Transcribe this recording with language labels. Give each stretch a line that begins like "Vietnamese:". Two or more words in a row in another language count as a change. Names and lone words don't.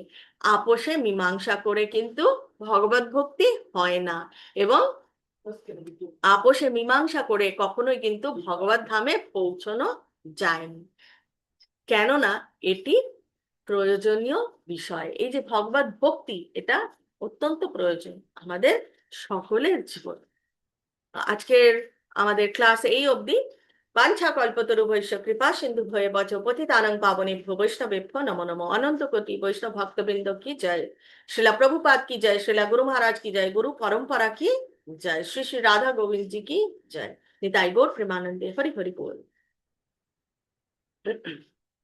Bangla: আপোষে মীমাংসা করে কিন্তু ভগবত ভক্তি হয় না, এবং আপোষে মীমাংসা করে কখনোই কিন্তু ভগবত ধামে পৌঁছানো যায়নি, কেননা এটি প্রয়োজনীয় বিষয়। এই যে ভগবত ভক্তি, এটা অত্যন্ত প্রয়োজন আমাদের সকলের জীবন। আজকের আমাদের ক্লাস এই অবধি।
Sanskrit: বাঞ্ছা কল্পতরুভ্যশ্চ কৃপা সিন্ধু ভয়ে বচ পতিতানাং পাবনেভ্যো বৈষ্ণবেভ্যো নমো নমো।
Bangla: অনন্ত কোটি বৈষ্ণব ভক্তবৃন্দ কি জয়, শ্রীলা প্রভুপাদ কি জয়, শ্রীলা গুরু মহারাজ কি জয়, গুরু পরম্পরা কি জয়, শ্রী শ্রী রাধা গোবিন্দ
Hindi: जी की जय।
Bangla: নিতাই গৌর প্রেমানন্দে হরি হরি বোল।